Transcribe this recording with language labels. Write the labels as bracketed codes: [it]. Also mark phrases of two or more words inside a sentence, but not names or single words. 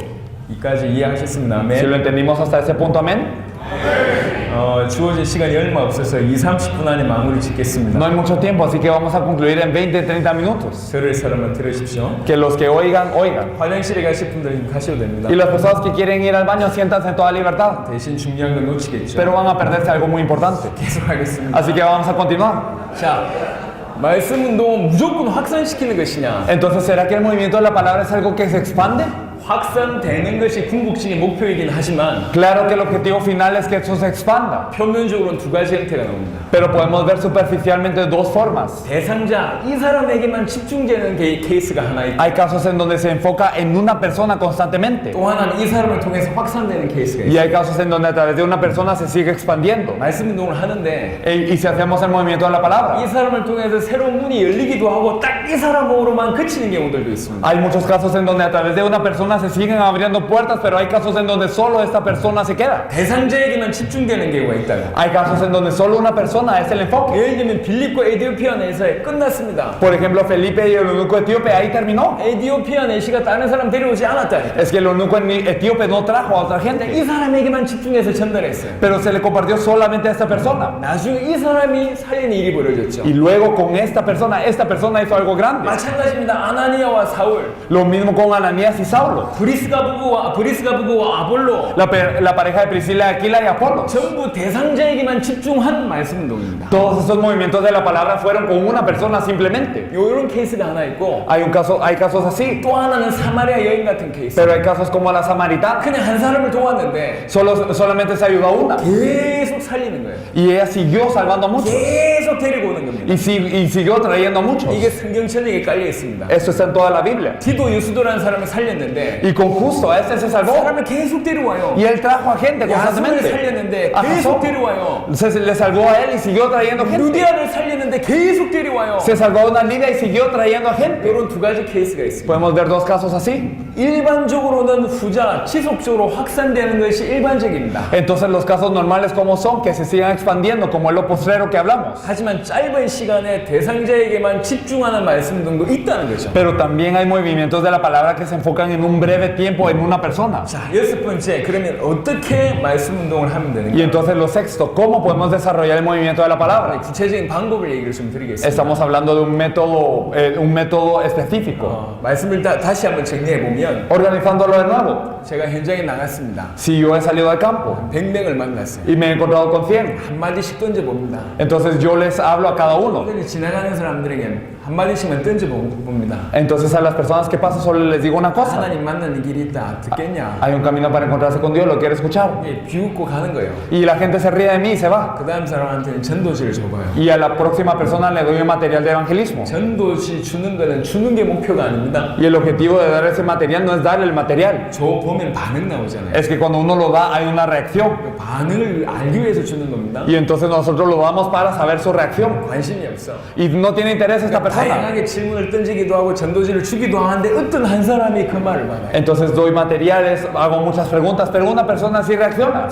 [ko] 이까지 이해하셨습니다. [es] Si lo [ko] 아멘. [es] entendimos hasta ese punto, amén. [ko] 주어진 시간이 얼마 없어서 2-30분 안에 마무리 짓겠습니다. [es] No hay mucho tiempo, así que vamos a concluir en 20-30 minutos. [ko] 들을 사람은 들으십시오. [es] Que los que oigan, oigan. [ko] 화장실에 가실 분들은 가셔도 됩니다. [es] Y las personas que quieren ir al baño, siéntanse en toda libertad. [ko] 대신 중요한 건 놓치겠죠. [es] Pero van a perderse algo muy importante. [ko] 계속하겠습니다. [es] Así que vamos a continuar. [ko] 자, 말씀 운동은 무조건 확산시키는 것이냐? [es] Entonces, ¿será que el movimiento de la palabra es algo que se expande? [ko] 확산되는 것이 궁극적인 목표이긴 하지만 [es] Claro que el objetivo final es que eso se expanda. [ko] 표면적으로는 두 가지 형태가 나옵니다. [es] Pero podemos ver superficialmente dos formas. [ko] 대상자, 이 사람에게만 집중되는 케이스가 하나 있고 [es] Hay casos en donde se enfoca en una persona constantemente. [ko] 또 하나는 이 사람을 통해서 확산되는 케이스가 [es] Y [ko] 있어요. [es] hay casos en donde a través de una persona se sigue expandiendo. [ko] 말씀 운동을 하는데 [es] Y si hacemos el movimiento de la [ko] 이 [es] palabra, [ko] 사람을 통해서 새로운 문이 열리기도 하고 딱 이 사람으로만 그치는 경우들도 있습니다. [es] hay muchos casos en donde a través de una persona se siguen abriendo puertas, pero hay casos en donde solo esta persona se queda. [ko] 대상자에게만 집중되는 경우가 있다고. [es] Hay casos en donde solo una persona es el enfoque. [ko] 예를 들면 빌립과 에디오피아 내사에 끝났습니다. [es] Por ejemplo, Felipe y el eunuco etíope, ahí terminó. [ko] 에디오피아 내시가 다른 사람 데려오지 않았다니까. [es] Es que el eunuco etíope no trajo a otra [ko] 이 [es] gente, [ko] 사람에게만 집중해서 전달했어요. [es] pero se le compartió solamente a esta persona. [ko] 나중에 이 사람이 살린 일이 벌어졌죠. [es] Y luego con esta persona hizo algo grande. [ko] 마찬가지입니다. 아나니아와 사울, [es] Lo mismo con Ananías y Saulo. [ko] 브리스가 부부와 아볼로 [es] La pareja de Priscila, Aquila y Apolo. [ko] 전부 대상자에게만 집중한 말씀 운동입니다. [es] Todos estos movimientos de la palabra fueron con una persona simplemente. [ko] 이런 케이스가 하나 있고 [es] Hay casos así, [ko] 또 하나는 사마리아 여인 같은 케이스. [es] pero hay casos como la samaritana. [ko] 그냥 한 사람을 도왔는데 [es] Solamente se ayudó a una. [ko] 계속 살리는 거예요. [es] Y ella siguió salvando a muchos. [ko] 계속 데리고 오는 겁니다. [es] Y siguió trayendo a muchos. [ko] 이게 성경천역에 깔려 있습니다. [es] Eso está en toda la Biblia. [ko] 디도 유스도라는 사람을 살렸는데 [es] Y con justo a este se salvó. [ko] 사람을 계속 데려와요. [es] Y él trajo a gente [ko] 야손을 [es] constantemente. [ko] 살렸는데 [es] A [ko] 계속 [es] Jasón [ko] 데려와요. [es] se le salvó a él y siguió trayendo gente. [ko] 루디아를 살렸는데 계속 데려와요. [es] Se salvó a una Lidia y siguió trayendo a gente. [ko] 이런 두 가지 케이스가 있습니다. [es] Podemos ver dos casos así. [ko] 일반적으로는 후자, 지속적으로 확산되는 것이 일반적입니다. [es] Entonces los casos normales como son, que se sigan expandiendo, como es lo postrero que hablamos. [ko] 하지만 짧은 시간에 대상자에게만 집중하는 말씀 등도 있다는 거죠. [es] Pero también hay movimientos de la palabra que se enfocan en un breve tiempo en una persona. [ko] 자, 여섯 번째, 그러면 어떻게 말씀 운동을 하면 [es] Y [ko] 되는가? [es] entonces lo sexto, ¿cómo podemos desarrollar el movimiento de la palabra? [ko] 구체적인 방법을 얘기를 좀 드리겠습니다. [es] Estamos hablando de un método específico. [ko] 말씀을 다시 한번 정리해 보면 [es] Organizándolo de nuevo. [ko] 제가 현장에 나갔습니다. [es] Si yo he salido al campo [ko] 100명을 만났어요. [es] y me he encontrado con 100, [ko] 한마디씩 던져봅니다. [es] entonces yo les hablo a cada uno. [ko] 그런데 지나가는 사람들에게 한마디씩만 던져봅니다. [es] Entonces a las personas que pasan solo les digo una cosa. [ko] 하나님 만나는 길이 있다. 듣겠냐? [es] Hay un camino para encontrarse con Dios, ¿lo quiere escuchar? [ko] 예, 비웃고 가는 거예요. [es] Y la gente se ríe de mí y se va. [ko] 그 다음 사람한테는 전도지를 줘봐요. [es] Y a la próxima persona le doy un material de evangelismo. [ko] 전도지 주는 거는 주는 게 목표가 아닙니다. [es] Y el objetivo de dar ese material no es darle el material. [ko] 저 보면 반응 나오잖아요. [es] Es que cuando uno lo da hay una reacción. [ko] 그 반응을 알기 위해서 주는 겁니다. [es] Y entonces nosotros lo damos para saber su reacción. [ko] 관심이 없어. [es] Y no tiene interés esta persona. persona. [ko] 다양하게 질문을 던지기도 하고 전도지를 주기도 하는데 어떤 한 사람이 그 말을 받아요. [es] Entonces doy materiales, hago muchas preguntas, pero una persona sí reacciona.